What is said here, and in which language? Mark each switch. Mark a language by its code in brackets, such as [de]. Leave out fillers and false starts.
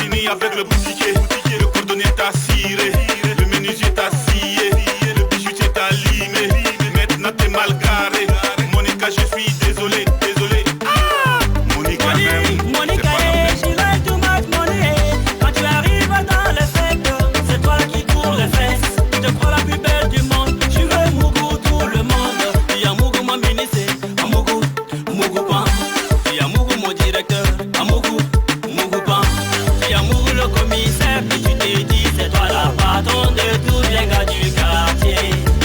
[fr] Avec le boutiquier, le cordonnier t'a ciré, le menuisier t'a scié, le bijoutier t'a limé. Maintenant t'es mal garé. Monica, je suis désolé, désolé. Monica, [en] Monica, she like too much money. [fr] Quand tu arrives dans les fêtes, c'est toi qui cours les fesses. Tu te crois la plus belle du monde. Tu veux Mougou tout le monde. Il y a Mougou mon ministre, Mougou, Mougou Pan. Il y a Mougou mon directeur, Mougou, Mougou Pan. Il y a Mougou le commissaire, puis tu t'es dit c'est toi la patronne de tous les gars du quartier.